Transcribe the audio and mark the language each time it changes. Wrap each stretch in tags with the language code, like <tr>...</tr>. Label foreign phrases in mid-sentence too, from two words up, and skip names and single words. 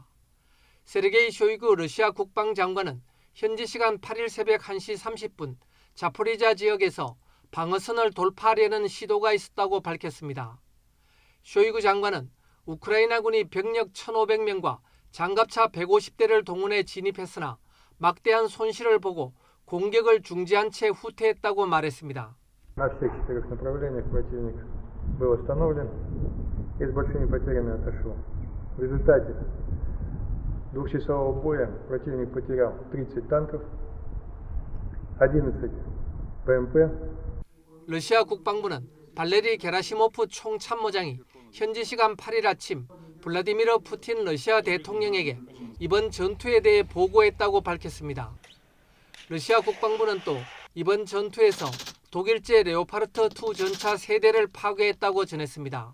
<ko>세르게이 쇼이구 러시아 국방장관은 현지 시간 8일 새벽 1시 30분 자포리자 지역에서 방어선을 돌파하려는 시도가 있었다고 밝혔습니다. 쇼이구 장관은 우크라이나군이 병력 1,500명과 장갑차 150대를 동원해 진입했으나 막대한 손실을 보고 공격을 중지한 채 후퇴했다고 말했습니다.</ko> <ru>На всех 4 направлениях противник был остановлен и с большими потерями отошел. В результате 2 часового боя противник потерял 30 танков, 11 БМП.</ru> <ko>러시아 국방부는 발레리 게라시모프 총참모장이 현지 시간 8일 아침 블라디미르 푸틴 러시아 대통령에게 이번 전투에 대해 보고했다고 밝혔습니다. 러시아 국방부는 또 이번 전투에서 독일제 레오파르트2 전차 3대를 파괴했다고 전했습니다.</ko>